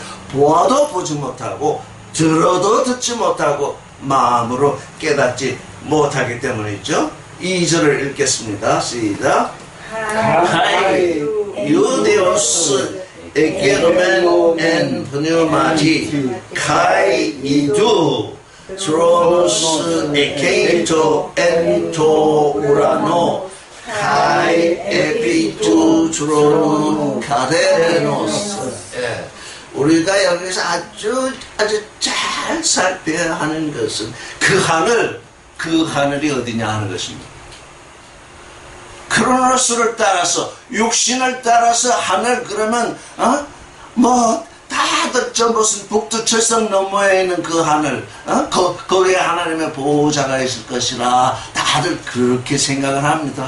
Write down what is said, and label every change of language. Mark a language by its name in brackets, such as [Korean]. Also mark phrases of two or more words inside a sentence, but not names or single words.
[Korean] 보아도 보지 못하고 들어도 듣지 못하고 마음으로 깨닫지 못하기 때문이죠. 2절을 읽겠습니다. 시작. [Greek] καὶ εὐθέως ἐγενόμην ἐν πνεύματι καὶ ἰδοὺ θρόνος ἔκειτο ἐν τῷ οὐρανῷ καὶ ἐπὶ τὸν θρόνον καθήμενος. [Korean] 우리가 여기서 아주 잘 살펴야 하는 것은 그 하늘이 어디냐 하는 것입니다. 크로노스를 따라서 육신을 따라서 하늘 그러면 다들 저 무슨 북두칠성 너머에 있는 그 하늘 거기에 하나님의 보호자가 있을 것이라 다들 그렇게 생각을 합니다.